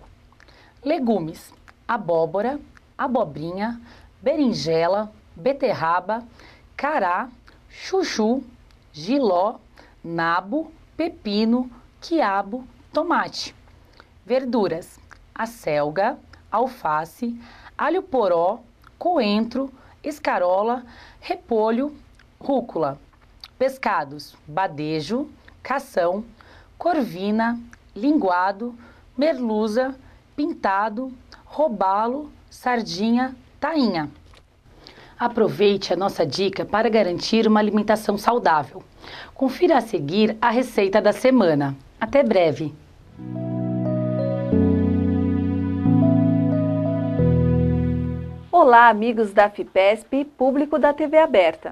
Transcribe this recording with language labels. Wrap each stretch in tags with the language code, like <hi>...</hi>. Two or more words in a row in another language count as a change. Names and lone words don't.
<pt>Legumes: abóbora, abobrinha, berinjela, beterraba, cará, chuchu, jiló, nabo, pepino, quiabo, tomate. Verduras: acelga, alface, alho poró, coentro, escarola, repolho, Rúcula. Pescados: badejo, cação, corvina, linguado, merluza, pintado, robalo, sardinha, tainha. Aproveite a nossa dica para garantir uma alimentação saudável. Confira a seguir a receita da semana. Até breve! Olá, amigos da FIPESP, público da TV aberta.</pt>